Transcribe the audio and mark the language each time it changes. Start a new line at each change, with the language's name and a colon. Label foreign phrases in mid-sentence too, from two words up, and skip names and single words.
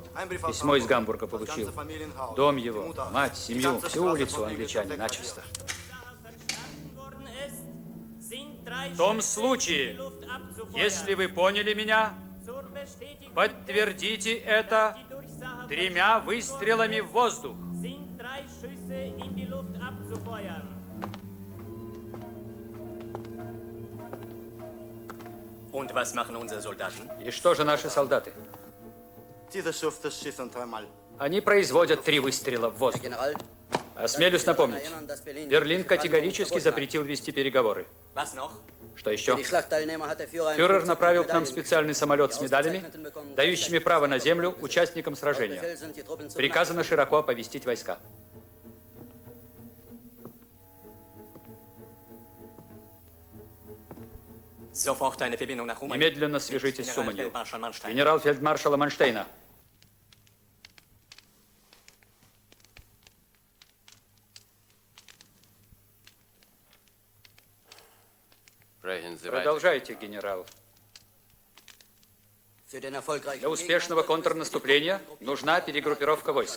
Russian: Письмо из Гамбурга получил. Дом его, мать, семью, всю улицу англичане начисто. В том случае, если вы поняли меня, подтвердите это 3 выстрелами в воздух.
German: Und was machen unsere Soldaten?
Russian: И что же наши солдаты? Они производят 3 выстрела в воздух. Осмелюсь напомнить, Берлин категорически запретил вести переговоры.
German: Was noch?
Russian: Что еще? Фюрер направил к нам специальный самолет с медалями, дающими право на землю участникам сражения. Приказано широко оповестить войска.
German: Sofort eine Verbindung nach Rumänien.
Russian: Немедленно свяжитесь с Уманью. Генерал-фельдмаршала Манштейна. Продолжайте, генерал. Для успешного контрнаступления нужна перегруппировка войск.